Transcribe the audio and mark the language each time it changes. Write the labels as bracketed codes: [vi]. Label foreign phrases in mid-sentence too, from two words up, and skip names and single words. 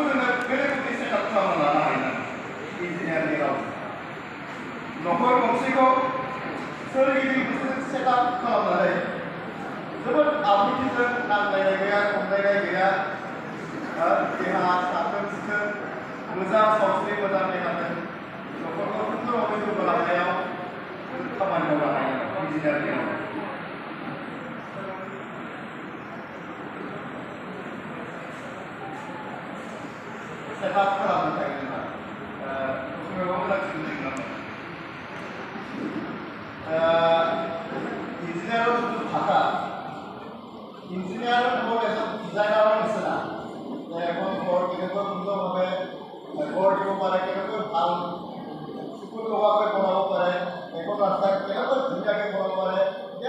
[brx] जोङो बेलेग सेटआप खालामना लानो हायो इन्जिनियारनि राव न'खर गंसेखौ सोरगिदिं सेटआप खालामनानै जोबोद आब्रुथिजों नांलायनाय गैया खमलायनाय गैया देहा साखोन सिखोन मोजां सावस्रि मोजां देहाजों न'खरखौ सुंदरावै जौगालांनायाव खामानि मावनो हायो इन्जिनियारनि राव सेटआप खालामनो थाखाय जोंहा मोजां सोलोंनांगोन [as] ইঞ্জিনিয়াৰৰ যিটো ভাষা ইঞ্জিনিয়াৰ কেৱল এজন ডিজাইনাৰৰ নিচিনা এখন ঘৰ কেনেকৈ সুন্দৰভাৱে গঢ় দিব পাৰে কেনেকৈ ভাল চকুত লগাকৈ বনাব পাৰে এখন ৰাস্তা কেনেকৈ ধুনীয়াকৈ বনাব পাৰে এতিয়া